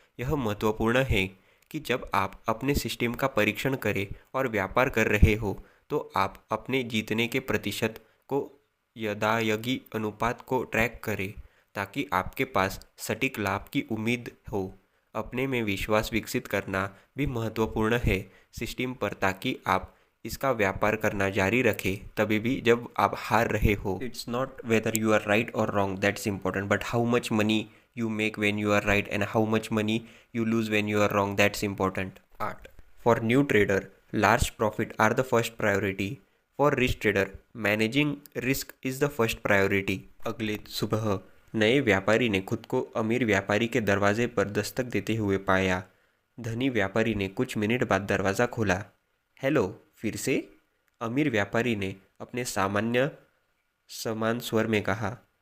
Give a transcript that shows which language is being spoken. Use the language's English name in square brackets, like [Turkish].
[Hindi] यह महत्वपूर्ण है कि जब आप अपने सिस्टम का परीक्षण करें और व्यापार कर रहे हो, तो आप अपने जीतने के प्रतिशत को यदायगी अनुपात को ट्रैक करें ताकि आपके पास सटीक लाभ की उम्मीद हो। अपने में विश्वास विकसित करना भी महत्वपूर्ण है सिस्टम पर, ताकि आप इसका व्यापार करना जारी रखें तभी भी जब आप हार रहे हो। [English] It's not whether you are right और wrong that's important, but how much money you make when you are right and how much money you lose when you are wrong, that's important. 8. For new trader, large profit are the first priority. For rich trader, managing risk is the first priority. [Hindi] अगले सुबह नए व्यापारी ने खुद को अमीर व्यापारी के दरवाजे पर दस्तक देते हुए पाया। धनी व्यापारी ने कुछ मिनट बाद दरवाज़ा खोला। हेलो, फिर से? अमीर व्यापारी ने अपने सामान्य समान स्वर में कहा।